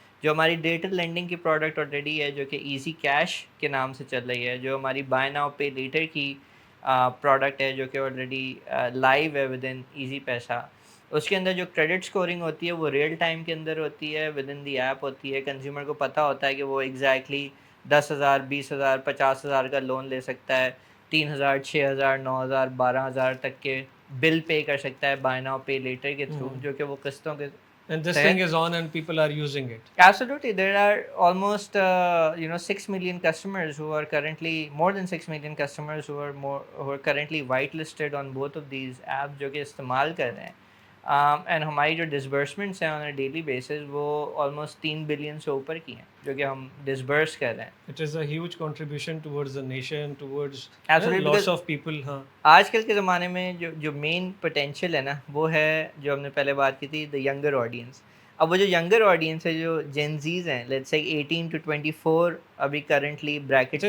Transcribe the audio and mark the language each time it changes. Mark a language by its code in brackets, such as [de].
[ur] جو ہماری digital landing کی پروڈکٹ آلریڈی ہے جو کہ ایزی کیش کے نام سے چل رہی ہے، جو ہماری بائی ناؤ پے لیٹر کی پروڈکٹ ہے جو کہ آلریڈی لائیو ہے ود ان ایزی پیسہ، اس کے اندر جو کریڈٹ اسکورنگ ہوتی ہے وہ ریئل ٹائم کے اندر ہوتی ہے، ود ان دی ایپ ہوتی ہے. کنزیومر کو پتہ ہوتا ہے کہ وہ ایگزیکٹلی 10,000 20,000 50,000 کا لون لے سکتا ہے، 3,000 6,000 9,000 12,000 تک کے بل پے کر سکتا ہے بائی ناؤ پے لیٹر کے تھرو، جو کہ وہ قسطوں کے [en] And this thing is on and people are using it. Absolutely. There are almost 6 million customers who are currently more than 6 million customers who are currently whitelisted on both of these apps [ur] جو کہ استعمال کر رہے ہیں. And ہماری جو disbursements ہیں آن a daily basis وہ آلموسٹ 3 بلین سے اوپر کی ہیں جو کہ ہم ڈسبرس کر رہے ہیں. [en] It is a huge contribution towards the nation, towards Absolutely, lots because of people. ہاں [ur] آج کل کے زمانے میں جو مین پوٹینشیل ہے نا وہ ہے جو ہم نے پہلے بات کی تھی، دا ینگر آڈینس. اب وہ جو ینگر آڈینس ہے جو جینزیز ہیں، لیٹس سے 18 to 24 ابھی کرنٹلی بریکٹ کے